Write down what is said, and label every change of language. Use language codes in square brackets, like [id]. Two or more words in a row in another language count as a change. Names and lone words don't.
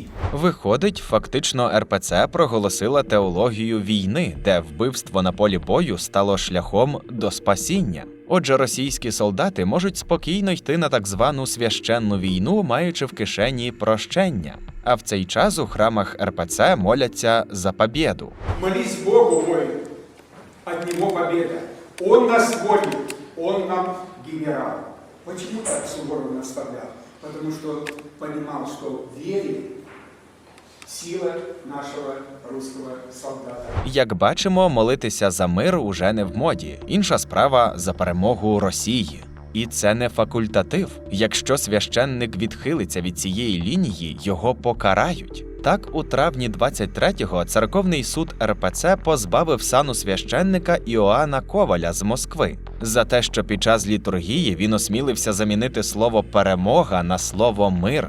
[uk] Виходить, фактично РПЦ проголосила теологію війни, де вбивство на полі бою стало шляхом до спасіння. Отже, російські солдати можуть спокійно йти на так звану священну війну, маючи в кишені прощення. А в цей час у храмах РПЦ моляться за побєду. [ru] Молись Богу, воин, от Него победа. Он нас водит, Он нам генерал. Почему так Суворов наставлял? Потому что понимал, что в вере сила нашего русского солдата. [uk] Як бачимо, молитися за мир уже не в моді. Інша справа – за перемогу Росії. І це не факультатив. Якщо священник відхилиться від цієї лінії, його покарають. Так, у травні 23-го церковний суд РПЦ позбавив сану священника Іоанна Коваля з Москви за те, що під час літургії він осмілився замінити слово «перемога» на слово «мир».